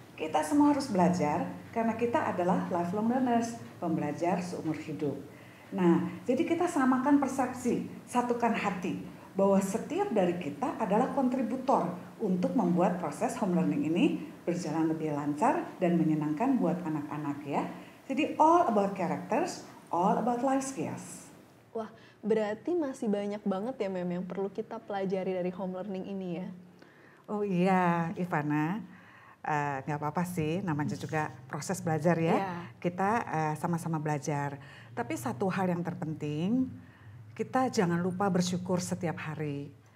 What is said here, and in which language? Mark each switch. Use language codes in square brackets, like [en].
[id] Kita semua harus belajar karena kita adalah lifelong learners, pembelajar seumur hidup. Nah, jadi kita samakan persepsi, satukan hati bahwa setiap dari kita adalah kontributor untuk membuat proses home learning ini berjalan lebih lancar dan menyenangkan buat anak-anak ya. Jadi [en] all about characters, all about life skills. [id] Wah, berarti masih banyak banget ya Mem yang perlu kita pelajari dari home learning ini ya. Oh iya, Ivana, nggak apa-apa sih, namanya juga proses belajar ya. Yeah. Kita sama-sama belajar. Tapi satu hal yang terpenting, kita jangan lupa bersyukur setiap hari.